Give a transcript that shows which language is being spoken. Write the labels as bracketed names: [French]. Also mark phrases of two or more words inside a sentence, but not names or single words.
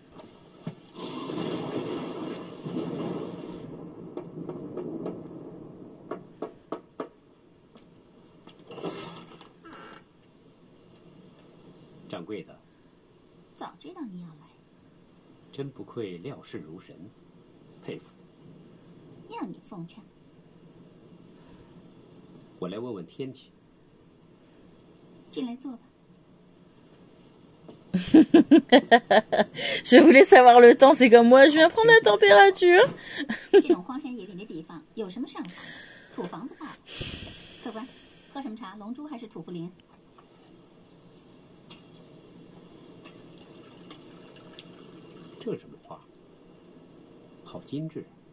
[Chinese] 掌柜的，早知道你要来，真不愧料事如神，佩服。要你奉承。我来问问天气。进来坐吧。 [French] Je voulais savoir le temps, c'est comme moi, je viens prendre la température. [Chinese] 这种荒山野岭的地方有什么上法？土房子罢了。客官，喝什么茶？龙珠还是土茯苓？这什么花？好精致。